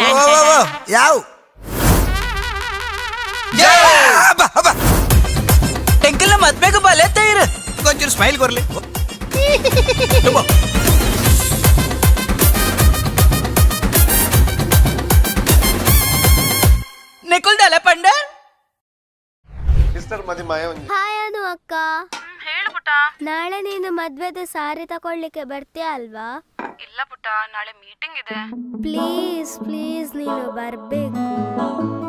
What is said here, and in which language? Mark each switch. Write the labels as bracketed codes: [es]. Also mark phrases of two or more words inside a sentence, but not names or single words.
[tcy] ಯಾವ ಟೆಂಕಲ್ನ ಮದ್ವೆಗೆ ಬಲೆ ತೈರು ಕೊಂಚೂರು ಸ್ಮೈಲ್ ಕೊರ್ಲಿ. ನೆಕುಲ್ದಲ್ಲ ಪಂಡ ಸಿಸ್ಟರ್ ಮದಿಮಾಯ ಒಂಜಿ [kn] ಹಾಯ್ ಅನು ಅಕ್ಕ. ಹೇಳು ಪುಟ. ನಾಳೆ ನೀನು ಮದ್ವೆದ ಸಾರಿ ತಕೊಳ್ಳಿಕ್ಕೆ ಬರ್ತೀಯ ಅಲ್ವಾ? ಇಲ್ಲ ಪುಟ, ನಾಳೆ ಮೀಟಿಂಗ್ ಇದೆ. [en] please please [kn] ನೀನು ಬರ್ಬೇಕು.